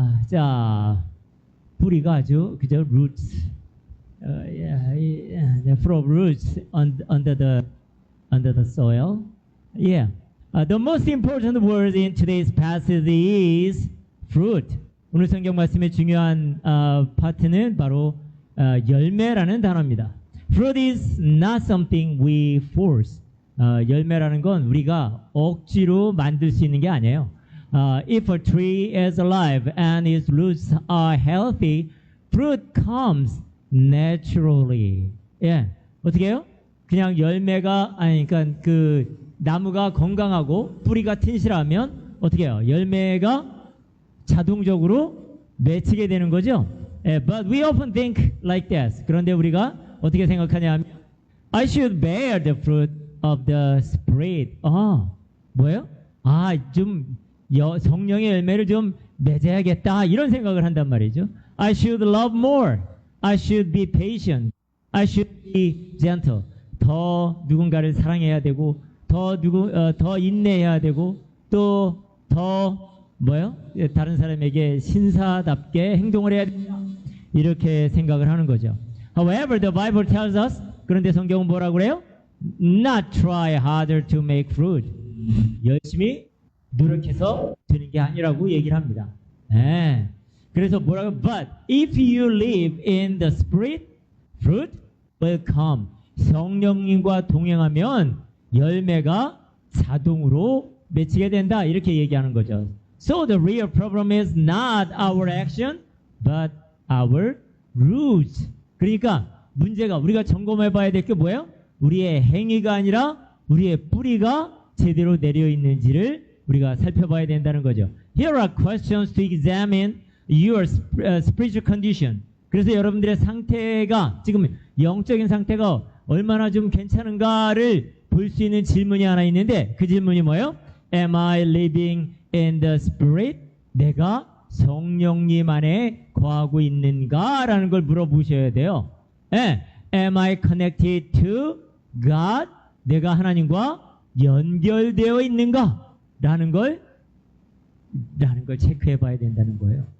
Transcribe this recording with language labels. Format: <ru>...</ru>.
<ko>자, 뿌리가 아주 그저</ko> <en>roots, full of roots under the soil. Yeah. The most important word in today's passage is fruit.</en> <ko>오늘 성경 말씀의 중요한 파트는 바로 열매라는 단어입니다.</ko> <en>Fruit is not something we force.</en> <ko>열매라는 건 우리가 억지로 만들 수 있는 게 아니에요.</ko> <en>If a tree is alive and its roots are healthy, fruit comes naturally.</en> <ko>예, 어떻게 해요? 그냥 열매가 그러니까 그 나무가 건강하고 뿌리가 튼실하면 어떻게 해요? 열매가 자동적으로 맺히게 되는 거죠.</ko> <en>But we often think like this.</en> <ko>그런데 우리가 어떻게 생각하냐면</ko> <en>I should bear the fruit of the Spirit.</en> <ko>뭐예요? 좀 성령의 열매를 좀 맺어야겠다 이런 생각을 한단 말이죠.</ko> <en>I should love more. I should be patient. I should be gentle.</en> <ko>더 누군가를 사랑해야 되고 더 인내해야 되고 또 더 뭐요? 다른 사람에게 신사답게 행동을 해야 된다. 이렇게 생각을 하는 거죠.</ko> <en>However, the Bible tells us,</en> <ko>그런데 성경은 뭐라고 그래요?</ko> <en>Not try harder to make fruit.</en> <ko>열심히 노력해서 되는 게 아니라고 얘기를 합니다. 그래서 뭐라고?</ko> <en>But if you live in the Spirit, fruit will come.</en> <ko>성령님과 동행하면 열매가 자동으로 맺히게 된다. 이렇게 얘기하는 거죠.</ko> <en>So the real problem is not our action, but our roots.</en> <ko>그러니까 문제가 우리가 점검해 봐야 될 게 뭐예요? 우리의 행위가 아니라 우리의 뿌리가 제대로 내려 있는지를 우리가 살펴봐야 된다는 거죠.</ko> <en>Here are questions to examine your spiritual condition.</en> <ko>그래서 여러분들의 상태가 지금 영적인 상태가 얼마나 좀 괜찮은가를 볼 수 있는 질문이 하나 있는데 그 질문이 뭐예요?</ko> <en>Am I living in the Spirit?</en> <ko>내가 성령님 안에 거하고 있는가라는 걸 물어보셔야 돼요.</ko> <en>Am I connected to God?</en> <ko>내가 하나님과 연결되어 있는가? 라는 걸 체크해 봐야 된다는 거예요.</ko>